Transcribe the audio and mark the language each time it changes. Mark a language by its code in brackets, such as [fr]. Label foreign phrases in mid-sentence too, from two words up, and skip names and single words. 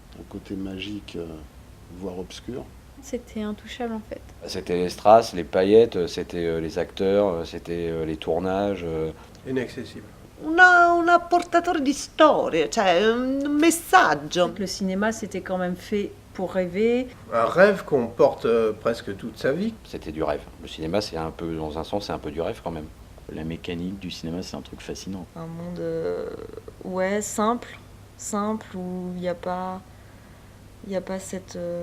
[fr] côté magique, voire obscur. C'était intouchable en fait. C'était les strass, les paillettes, c'était les acteurs, c'était les tournages. Inaccessible. [it] Una portatore di storie, cioè un messaggio. [fr] Le cinéma, c'était quand même fait pour rêver. Un rêve qu'on porte presque toute sa vie. C'était du rêve. Le cinéma, c'est un peu, dans un sens, c'est un peu du rêve quand même. La mécanique du cinéma, c'est un truc fascinant. Un monde, simple, où il n'y a pas cette...